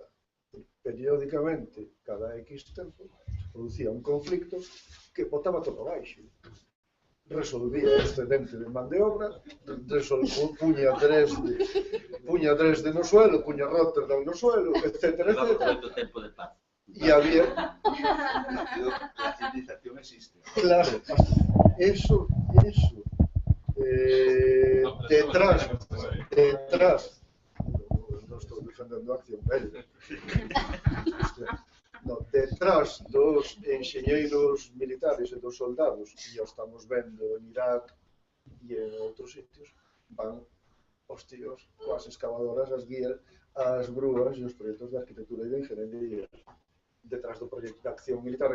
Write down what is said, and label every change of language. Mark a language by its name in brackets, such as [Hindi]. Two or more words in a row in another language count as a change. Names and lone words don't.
[Galician] Periódicamente, cada X tempo, se producía un conflicto que botaba todo abaixo. Resolvía o excedente de man de obra, puña Dresde no suelo, puña Rotterdam no suelo, etc. Levamos moito tempo de paz. [Spanish] Y había... La civilización existe. [Galician] Claro, eso, detrás, [Spanish] no estoy [Galician] defendendo a acción bélica, no, detrás dos enxeñeiros militares e dos soldados, e o estamos vendo en Irak e en outros sitios, van os tíos coas excavadoras, as guías, as grúas e os proxectos de arquitectura e de ingeniería detrás do proxecto de acción militar.